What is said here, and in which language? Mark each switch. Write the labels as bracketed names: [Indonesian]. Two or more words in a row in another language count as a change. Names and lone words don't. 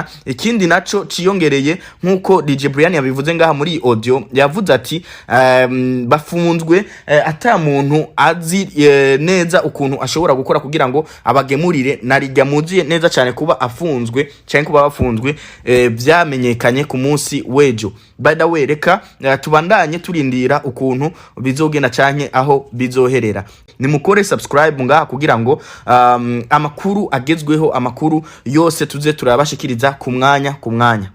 [Rundi] Ikindi naco ciyongereye nkuko DJ Brian yabivuze ngaha muri audio, yavuze ati bafunzwe ata muntu azi neza ukuntu ashobora gukora kugira ngo abagemurire. [Kinyarwanda] Narijya muziye neza cyane kuba afunzwe cyane kuba bafunzwe byamenyekanye ku munsi wejo. [English] By the way, [Rundi] reka tubandanye turindira ukuntu bizogenda canke aho bizoherera. Nimukore subscribe ngaha kugira ngo amakuru agezweho, amakuru yose tuze turabashikiriza ku mwanya.